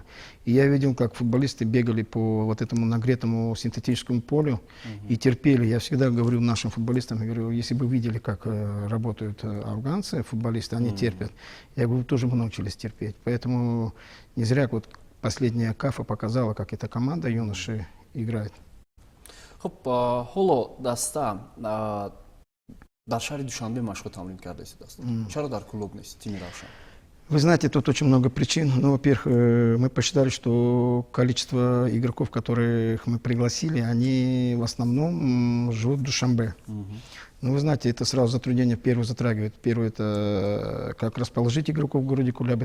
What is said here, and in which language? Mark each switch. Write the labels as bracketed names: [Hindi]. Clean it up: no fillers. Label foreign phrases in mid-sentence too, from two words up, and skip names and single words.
[Russian] И я видел, как футболисты бегали по вот этому нагретому синтетическому полю и терпели. Я всегда говорю нашим футболистам, я говорю, если бы видели, как работают афганцы, футболисты, они терпят. Я говорю, тоже мы научились терпеть. Поэтому не зря вот последняя КАФа показала, как эта команда юноши играет. [Tajik] Хуб, ҳоло даста дар шаҳри Душанбе машқу тамрин кардеси даста. Чаро дар клуб нест, тими Равшан? [Russian] Вы знаете, тут очень много причин. Ну, во-первых, мы посчитали, что количество игроков, которых мы пригласили, они в основном живут в Душанбе. Ну, вы знаете, это сразу затруднение первое затрагивает. Первое — это как расположить игроков в городе Куляб.